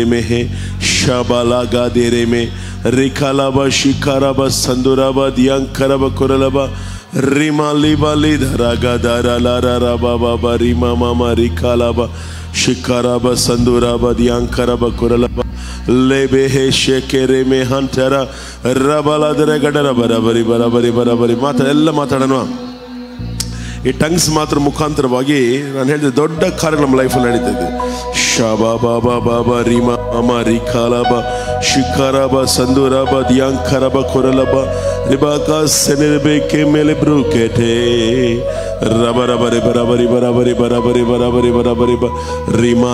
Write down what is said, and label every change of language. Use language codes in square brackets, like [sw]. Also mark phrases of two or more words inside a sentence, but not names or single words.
[kn] ಮೆಹೆ ಶಬಲಗ ದೇರೆ ಮೆ ರಿಖಲಬ ಶಿಖರಬ ಸಂದುರಬ ದ್ಯಾಂಕರಬ ಕುರಲಬ ರಿಮ ಲಿಬಲಿದರ ಗದರ ಲರ ರಬ ಬಬ ರಿಮ ಮಮ ರಿಖಲಬ ಶಿಖರಬ ಸಂದುರಬ ದ್ಯಾಂಕರಬ ಕುರಲಬ ಲೇಬೆ ಹೇ ಶೆಕೆರೆ ಮೆ ಹಂತರ ರಬಲದರ ಗಡರ ಬರಬರಿ ಬರಬರಿ ಬರಬರಿ ಎಲ್ಲ ಮಾತಾಡೋಣ. ಈ ಟಂಗ್ಸ್ ಮಾತ್ರ ಮುಖಾಂತರವಾಗಿ ನಾನು ಹೇಳಿದೆ ದೊಡ್ಡ ಕಾರ್ಯ ನಮ್ಮ ಲೈಫಲ್ಲಿ ನಡೀತಾ ಇದೆ. ಶಬಾ ಬಾಬಾ ಬಾಬಾ ರಿಮ ಅಮ ರಿಖಾಲಬ ಶಿಖರಬ ಸಂದುರಬ ದ್ಯಾಂಕರಬ ಕೊರಲಬ ರಿಬಾಕ ಸೆನಿರಬೇಕೆ ಮೇಲೆ ಬ್ರೂಕೆಟೆ ರಬರಬರಿ ಬರಬರಿ ಬರಬರಿ ಬರಬರಿ ಬರಬರಿ ಬರಬರಿ ಬ ರಿಮಾ